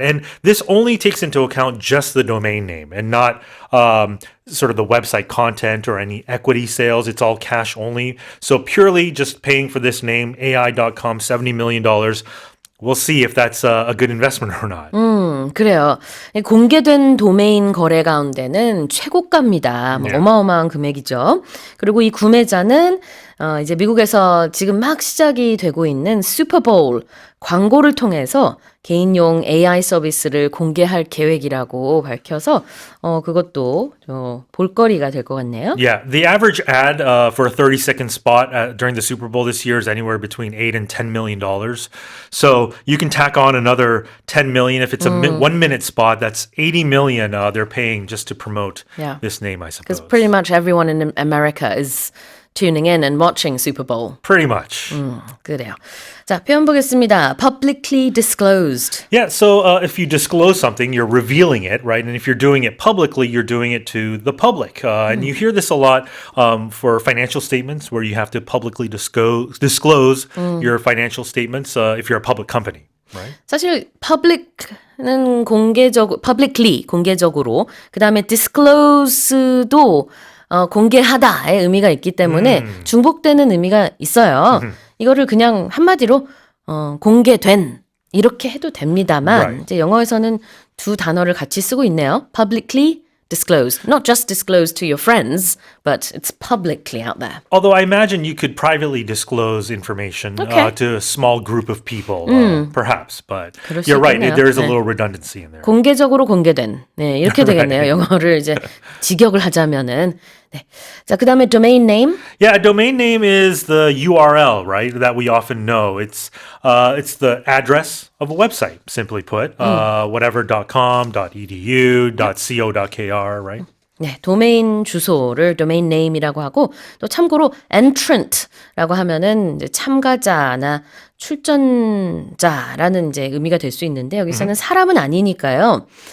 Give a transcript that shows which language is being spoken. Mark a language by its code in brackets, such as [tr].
[en] And this only takes into account just the domain name and not sort of the website content or any equity sales. It's all cash only. So purely just paying for this name, AI.com, $70 million. We'll see if that's a good investment or not. [ko] 그래요. 공개된 도메인 거래 가운데는 최고가입니다. 뭐 네. 어마어마한 금액이죠. 그리고 이 구매자는 이제 미국에서 지금 막 시작이 되고 있는 슈퍼볼 광고를 통해서 개인용 AI 서비스를 공개할 계획이라고 밝혀서 그것도 볼거리가 될 것 같네요. [en] Yeah, the average ad for a 30-second spot during the Super Bowl this year is anywhere between $8 and $10 million. So you can tack on another 10 million if it's a 1-minute spot. That's 80 million they're paying just to promote Yeah. this name, I suppose. Because pretty much everyone in America is tuning in and watching Super Bowl. Pretty much. [ko] 그래요. 자, 표현 보겠습니다. [en] Publicly disclosed. Yeah, so if you disclose something, you're revealing it, right? And if you're doing it publicly, you're doing it to the public. And you hear this a lot for financial statements where you have to publicly disclose your financial statements if you're a public company, right? [ko] 사실 public는 publicly 공개적으로 그다음에 disclose도 공개하다의 의미가 있기 때문에 중복되는 의미가 있어요. 이거를 그냥 한마디로 공개된 이렇게 해도 됩니다만 [en] Right. [ko] 이제 영어에서는 두 단어를 같이 쓰고 있네요. [en] Publicly disclosed. Not just disclosed to your friends, but it's publicly out there. Although I imagine you could privately disclose information Okay. to a small group of people, perhaps. But [ko] 그럴 수 [en] you're right, [ko] 있겠네요. [en] there is a [ko] 네. [en] little redundancy in there. [ko] 공개적으로 공개된. 네, 이렇게 되겠네요. 영어를 이제 직역을 하자면은. 네. 자, 그다음에 domain name. [en] Yeah, a domain name is the URL, right? That we often know. It's the address of a website, simply put. Whatever.com, .edu, .co.kr, right? [ko] 네, 도메인 주소를 domain name이라고 하고 또 참고로 entrant라고 하면은 이제 참가자나 출전자라는 이제 의미가 될 수 있는데 여기서는 사람은 아니니까요.